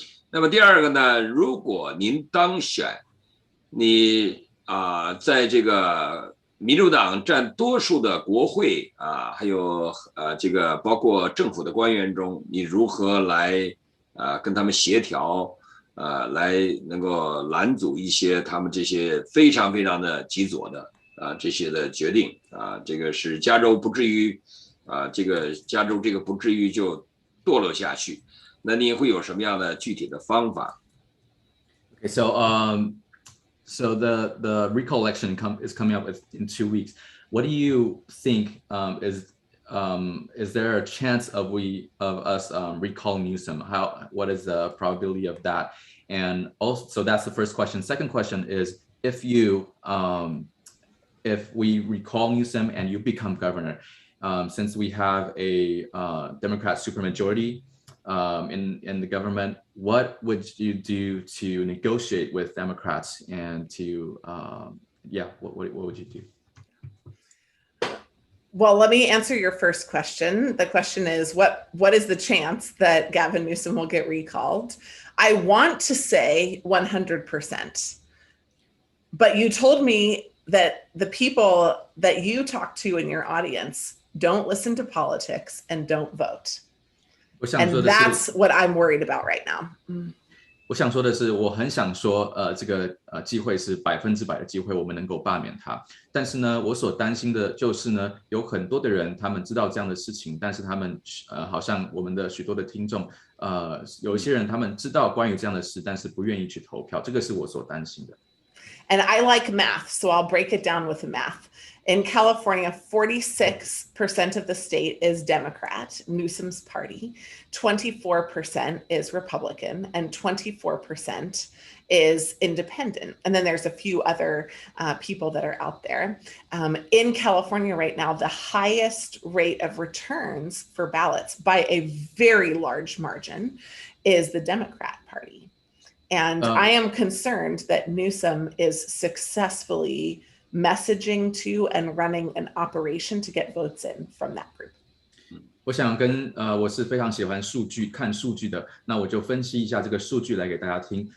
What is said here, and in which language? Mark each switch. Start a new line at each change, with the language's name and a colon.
Chinese: 那么第二个呢，如果您当选，你在这个民主党占多数的国会还有这个包括政府的官员中，你如何来跟他们协调来能够拦阻一些他们这些非常非常的极左的这些的决定这个使加州不至于这个加州这个不至于就堕落下去。那你会有什么样的具体的方法
English: Okay, so the recall election is coming up in 2 weeks. What do you think is there a chance of us recalling Newsom? What is the probability of that? And also, so that's the first question. Second question is if we recall Newsom and you become governor, since we have a Democrat supermajority in the government, what would you do to negotiate with Democrats and to what would you do? Well, let me answer your first question. The question is, what is the chance that Gavin Newsom will get recalled? I want to say 100%. But you told me that the people that you talk to in your audience don't listen to politics and don't vote. And that's what I'm worried about right now.
Chinese: 我想说的是，我很想说，这个机会是100%的机会，我们能够罢免他。但是呢，我所担心的就是呢，有很多的人他们知道这样的事情，但是他们好像我们的许多的听众，有一些人他们知道关于这样的事，但是不愿意去投票，这个是我所担心的。
English: And I like math, so I'll break it down with the math. In California, 46% of the state is Democrat, Newsom's party, 24% is Republican, and 24% is independent. And then there's a few other people that are out there. In California right now, the highest rate of returns for ballots by a very large margin is the Democrat Party. And I am concerned that Newsom is successfully messaging to and running an operation to get votes in from that group.
Chinese: 我想我是非常喜欢数据，看数据的，那我就分析一下这个数据来给大家听。